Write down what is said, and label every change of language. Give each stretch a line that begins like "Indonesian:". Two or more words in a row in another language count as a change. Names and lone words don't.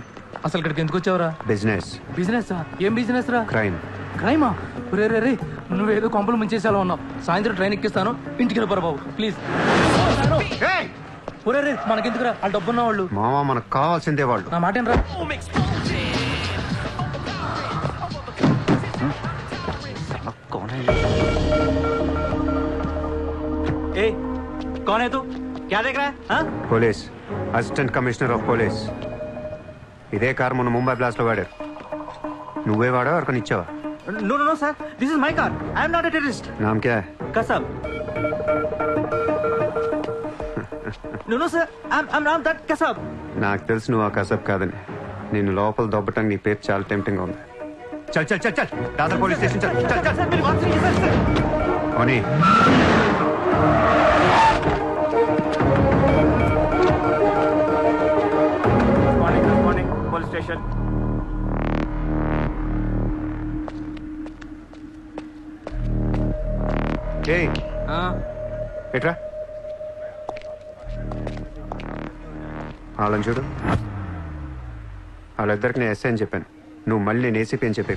Telugu: అసలు ఇక్కడికి ఎందుకు వచ్చావురా? బిజినెస్. బిజినెస్? ఏం బిజినెస్ రా? క్రైమ్. క్రైమా? రే రే రే, నువ్వేదో కొంపలు ముంచేసేలా ఉన్నావు. సాయంత్రం ట్రైన్ ఎక్కిస్తాను, ఇంటికి వెళ్ళిపోరా బాబు ప్లీజ్. ఒరే రే మనకెందుకురా వాళ్ళు డబ్బున్న వాళ్ళు. మావా మనకు కావాల్సిందే వాళ్ళు. నా మాట రా.
Hindi: कौन है तू? क्या देख रहा है? हाँ?
Telugu: పోలీస్,
English: Assistant Commissioner of Police.
Telugu: ఇదే కార్ మొన్న ముంబై బ్లాస్ట్ లో వాడారు. నువ్వే వాడా ఎవరికొని ఇచ్చావా?
English: No, no, no, sir. This is my car. I am not a terrorist.
Hindi: नाम क्या है?
English: Kasab. No, no, sir. I'm not that Kasab.
Telugu: నాకు తెలుసు నువ్వు ఆ కసబ్ కాదని. నిన్ను లోపల దొబ్బటానికి నీ పేరు చాలా టెంప్టింగ్ గా ఉంది.
Hindi: चल चल चल चल दादर पुलिस स्टेशन चल चल चल. Sir, मेरी बात सुनिए, sir. ఓనీ
English: Good morning, police station.
Telugu: ఏయ్ ఎట్రా వాళ్ళని చూడు. వాళ్ళిద్దరికి నేను ఎస్ఐ అని చెప్పాను. నువ్వు మళ్ళీ నేను ఏసీపీ అని చెప్పేకు.